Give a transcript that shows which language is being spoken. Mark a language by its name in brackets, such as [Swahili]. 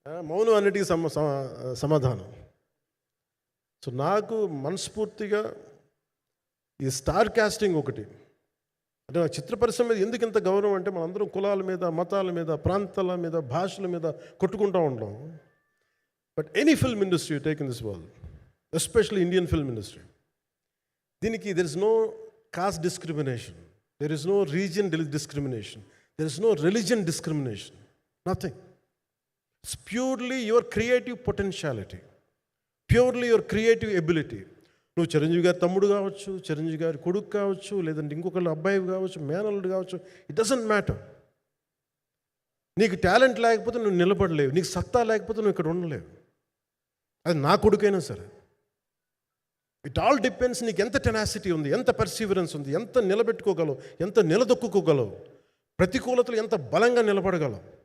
[Telugu] మౌనం అన్నిటికీ సమాధానం. సో నాకు మనస్ఫూర్తిగా ఈ స్టార్ కాస్టింగ్ ఒకటి, అంటే చిత్ర పరిశ్రమ మీద ఎందుకు ఇంత గౌరవం అంటే మనందరం కులాల మీద, మతాల మీద, ప్రాంతాల మీద, భాషల మీద కొట్టుకుంటూ ఉంటాం. [English] but any film industry you take in this world, especially Indian film industry, [Telugu] దీనికి [English] There is no caste discrimination, there is no region discrimination, there is no religion discrimination, nothing. It's purely your creative potentiality, purely your creative ability. [Telugu] నువ్వు చిరంజీవి గారి తమ్ముడు కావచ్చు, చిరంజీవి గారి కొడుకు కావచ్చు, లేదంటే ఇంకొకళ్ళు అబ్బాయి కావచ్చు, మేనల్లుడు కావచ్చు, [English] It doesn't matter. [Telugu] నీకు టాలెంట్ లేకపోతే నువ్వు నిలబడలేవు, నీకు సత్తా లేకపోతే నువ్వు ఇక్కడ ఉండలేవు. అది నా కొడుకైనా సరే. [English] it all depends [Telugu] నీకు ఎంత టెనాసిటీ ఉంది, ఎంత పర్సీవరెన్స్ ఉంది, ఎంత నిలబెట్టుకోగలవు, ఎంత నిలదొక్కుకోగలవు, ప్రతికూలతలు ఎంత బలంగా నిలబడగలవు.